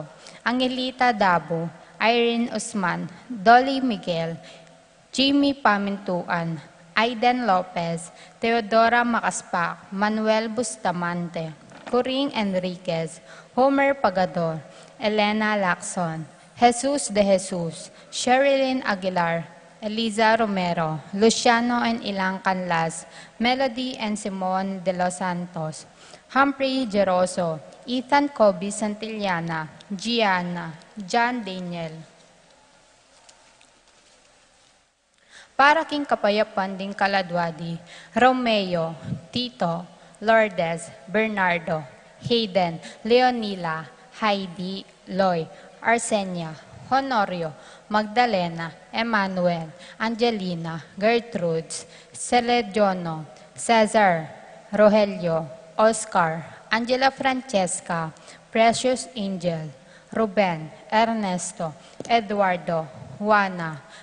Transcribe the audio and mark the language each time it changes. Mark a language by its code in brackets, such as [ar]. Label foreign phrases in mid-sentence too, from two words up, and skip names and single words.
[pam] Angelita Dabo, Irene Usman, Dolly Miguel, Jimmy Pamintuan, Aiden Lopez, Teodora Macaspac, Manuel Bustamante, Coring Enriquez, Homer Pagador, Elena Lacson, Jesus de Jesus, Sherilyn Aguilar, Eliza Romero, Luciano and Ilang Canlas, Melody and Simon de los Santos, Humphrey Geroso, Ethan Kobe Santillana, Gianna, John Daniel. Para king kapayapan ding Kaladwadi, Romeo, Tito, Lourdes, Bernardo, Hayden, Leonila, Heidi, Loy, Arsenia, Honorio, Magdalena, Emmanuel, Angelina, Gertrudes, Celediono, Cesar, Rogelio, Oscar, Angela Francesca, Precious Angel, Ruben, Ernesto, Eduardo, Juana,